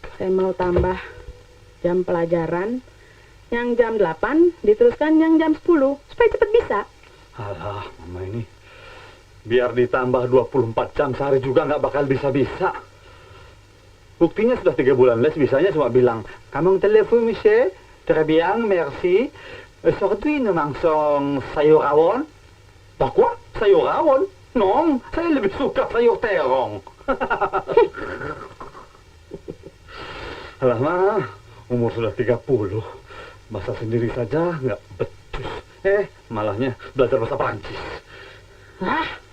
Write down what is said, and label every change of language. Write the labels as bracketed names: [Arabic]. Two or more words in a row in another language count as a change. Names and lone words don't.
[Indonesian] Saya mau tambah jam pelajaran. Yang jam 8 diteruskan yang jam 10. Supaya cepet bisa. Alah, mama ini. Biar ditambah 24 jam sehari juga nggak bakal bisa-bisa. Buktinya sudah 3 bulan les, bisanya cuma bilang, "Kamu telepon, monsieur? [French] Très bien, merci. Aujourd'hui, nous mangeons [Indonesian] sayur rawon." Apa? Sayur rawon? Non, saya lebih suka sayur terong. Alah, mah, umur sudah 30. Masak sendiri saja nggak becus. Malahnya belajar bahasa Prancis. Hah?